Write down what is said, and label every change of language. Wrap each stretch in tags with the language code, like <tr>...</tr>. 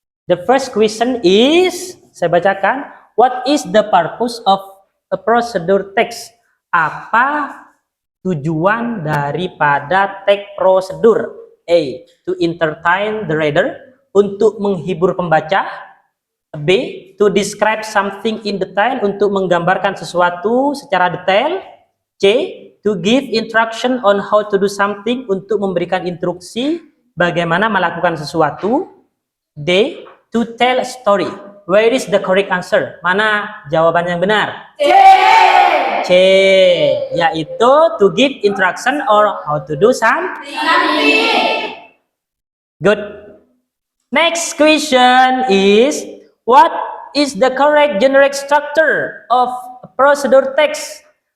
<en>The first question is, saya bacakan, what is the purpose of a procedure text?</en> <id>Apa tujuan daripada teks prosedur?</id> <en>A. To entertain the reader, untuk menghibur pembaca. B. To describe something in detail, untuk menggambarkan sesuatu secara detail. C. To give instruction on how to do something, untuk memberikan instruksi bagaimana melakukan sesuatu. D. To tell a story. Where is the correct answer?</en> <id>Mana jawaban yang benar?</id> <en>C. Yaitu to give instruction or how to do something. Good. Next question is, what is the correct generic structure of a procedure text?</en>